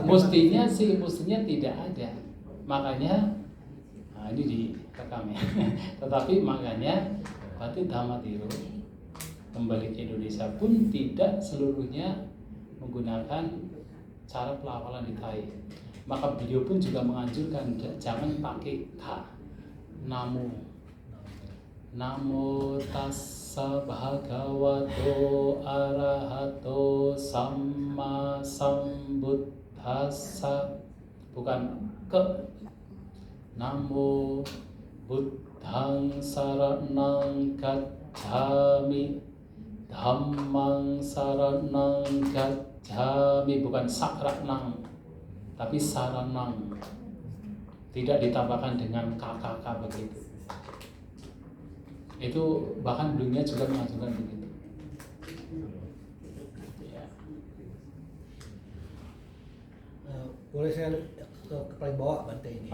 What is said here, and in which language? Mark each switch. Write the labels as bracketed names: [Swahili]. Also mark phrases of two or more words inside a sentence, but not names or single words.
[Indonesian] mestinya tidak ada. Makanya ini direkam ya. Tetapi makanya Bante Dhammatiro kembali ke Indonesia pun tidak seluruhnya menggunakan cara pelafalan di Thai. Maka beliau pun juga menganjurkan jangan pakai ka. [Pali] Namo tassa bhagavato arahato samma sambuddhassa, [Indonesian] bukan ke. [Pali] Namo buddhang saranang gacchami, dhammang saranang gacchami, [Indonesian] bukan saranang tapi saranang, tidak ditambahkan dengan kakak begitu. Itu bahkan beliaunya juga mengajukan begitu. Ya. Boleh saya ke paling bawah Bante ini.